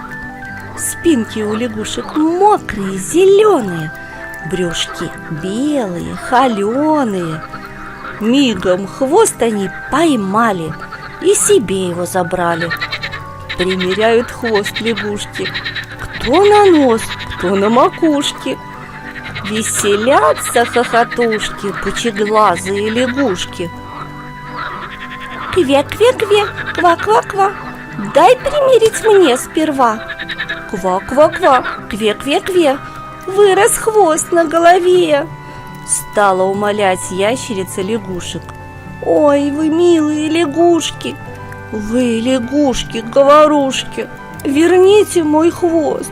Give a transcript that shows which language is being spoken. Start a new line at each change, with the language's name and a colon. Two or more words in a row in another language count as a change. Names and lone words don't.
Russian: Спинки у лягушек мокрые, зеленые, брюшки белые, холеные. Мигом хвост они поймали и себе его забрали. Примеряют хвост лягушки, кто на нос, кто на макушке. Веселятся хохотушки, пучеглазые лягушки. «Кве-кве-кве, ква-ква-ква, дай примерить мне сперва». «Ква-ква-ква, кве-кве-кве, вырос хвост на голове», стала умолять ящерица лягушек. «Ой, вы милые лягушки, вы лягушки-говорушки, верните мой хвост.